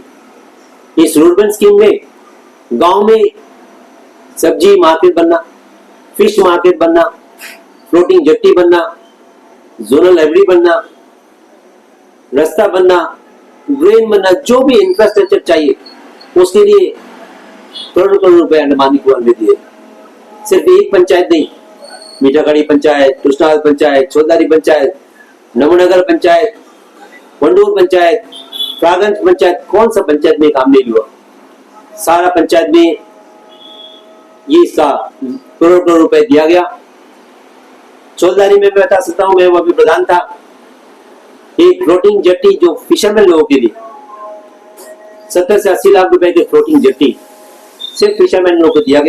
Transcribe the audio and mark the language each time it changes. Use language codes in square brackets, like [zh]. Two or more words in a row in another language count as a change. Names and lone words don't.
[hi] इस रूरबन स्कीम में गांव में सब्जी मार्केट बनना, [en] fish market [hi] बनना, [en] floating jetty [hi] बनना, [en] zonal library [hi] बनना, रास्ता बनना, ड्रेन बनना, जो भी इंफ्रास्ट्रक्चर चाहिए उसके लिए करोड़ों करोड़ रुपए अंडमान निकोबार में दिए। सिर्फ एक पंचायत नहीं, मीठागढ़ी पंचायत, कृष्णावत पंचायत, छोदारी पंचायत, नमोनगर पंचायत, वंडूर पंचायत, प्रागंज पंचायत, कौन सा पंचायत में काम नहीं हुआ? सारा पंचायत में ये इसका करोड़ों रुपए दिया गया। चौधारी में मैं बता सकता हूँ, मैं वहां पे प्रधान था। एक [en] floating jetty [hi] जो फिशरमैन लोगों के लिए 70 से 80 लाख रुपए की [en] floating jetty [hi] सिर्फ फिशरमैन लोगों को दिया गया।